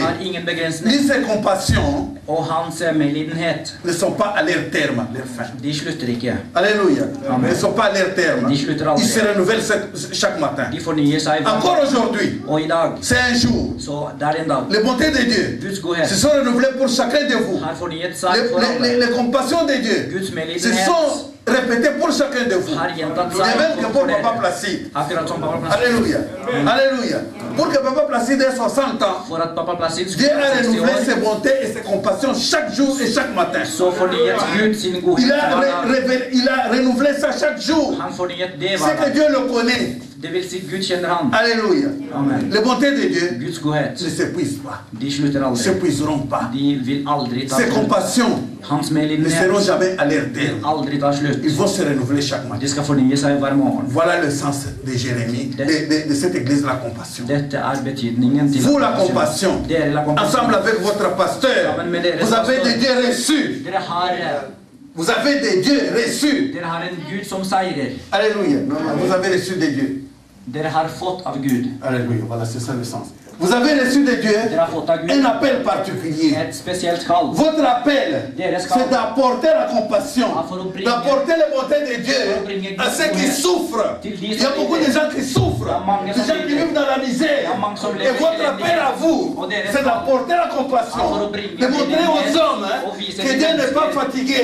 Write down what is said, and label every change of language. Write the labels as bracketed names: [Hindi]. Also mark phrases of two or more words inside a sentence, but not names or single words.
[Norwegian] har ingen begrensning, [French] Ni ses compassions [Norwegian] og hans medlidenhet, [French] ne sont pas à leur terme, leur fin. [Norwegian] de slutter ikke. [French] Alléluia. Amen. Ne sont pas à leur terme. [Norwegian] De slutter aldri. [French] Ils se renouvellent chaque matin. [Norwegian] De fornyer seg hver [French] Encore [Norwegian] dag. [French] aujourd'hui, [Norwegian] Og i dag, [French] c'est un jour. [Norwegian] så det er en dag. [French] Les bontés de Dieu [Norwegian] Guds godhet [French] se sont renouvelées pour chacun de vous. [Norwegian] har fornyet seg for alle. [French] Les compassions de Dieu [Norwegian] Guds [French] se [Norwegian] medlidenhet [French] sont répétées pour chacun de vous. [Norwegian] har gjentatt [French] De même que [Norwegian] seg [French] pour [Norwegian] for [French] Papa [Norwegian] dere. [French] Placide. [Norwegian] Akkurat som Papa Placide. [French] Alléluia. Alléluia. Pour que Papa Placide ait 60 ans, [Norwegian] For at Papa Placide [French] Dieu [Norwegian] skulle [French] a [Norwegian] være 60 [French] renouvelé [Norwegian] år, [French] ses bontés et ses compassions chaque jour et chaque matin. [Norwegian] så fornyet Gud sin godhet hver dag. [French] Il a renouvelé ça chaque jour. [Norwegian] Han fornyet det [French] C'est [Norwegian] hver [French] que [Norwegian] dag. [French] Dieu le connaît. [Norwegian] Det vil si Gud kjenner han. [French] Alléluia. Amen. Les bontés de Dieu [Norwegian] Guds godhet, [French] ne s'épuisent pas. [Norwegian] de slutter [French] Ne [Norwegian] aldri. [French] s'épuiseront pas. [Norwegian] De vil aldri ta [French] Ses [Norwegian] slutt. [French] compassions [Norwegian] Hans [French] ne seront [Norwegian] medlidenhet [French] jamais à leur terme. [Norwegian] aldri ta slutt. [French] Ils vont se renouveler chaque matin. [Norwegian] De skal fornye seg hver morgen. [French] Voilà le sens de Jérémie, de cette église, la compassion. [Norwegian] Dette er betydningen til [French] Vous, la compassion, [Norwegian] Dere [French] la compassion. ensemble avec votre pasteur, vous avez des dieux reçus. [Norwegian] Dere har, [French] Vous avez des dieux reçus. [Norwegian] dere har en Gud som seirer. [French] Alléluia. Vous avez reçu des dieux. [Norwegian] Dere har fått av Gud. [French] Alléluia. Voilà, c'est ça le sens. Vous avez reçu de Dieu [Norwegian] Dere har fått av Gud [French] un appel particulier. [Norwegian] et spesielt kall. [French] Votre appel, c'est d'apporter la compassion, d'apporter les bontés de Dieu à ceux qui souffrent. Il y a beaucoup de gens qui souffrent, des gens qui vivent dans la misère. Et votre appel à vous, c'est d'apporter la compassion, de montrer aux hommes que Dieu n'est pas fatigué.